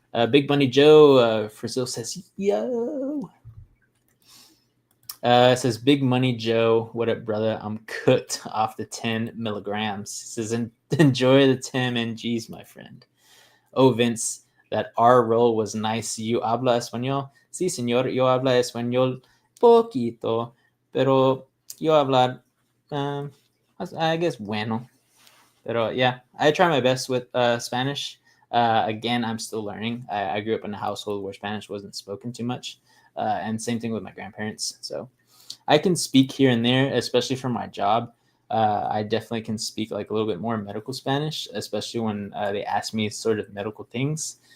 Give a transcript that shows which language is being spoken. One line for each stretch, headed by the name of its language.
English: Big Money Joe, Brazil says, yo. It says, Big Money Joe, what up, brother? I'm cooked off the 10 milligrams. It says, enjoy the 10 mgs, my friend. Oh, Vince, that R roll was nice.
Spanish: You habla español? Sí, señor, yo habla español poquito, pero yo hablar,
English: I guess,
Spanish: bueno.
English: Pero yeah, I try my best with Spanish. Again, I'm still learning. I grew up in a household where Spanish wasn't spoken too much. And same thing with my grandparents. So I can speak here and there, especially for my job. I definitely can speak like a little bit more medical Spanish, especially when they ask me sort of medical things.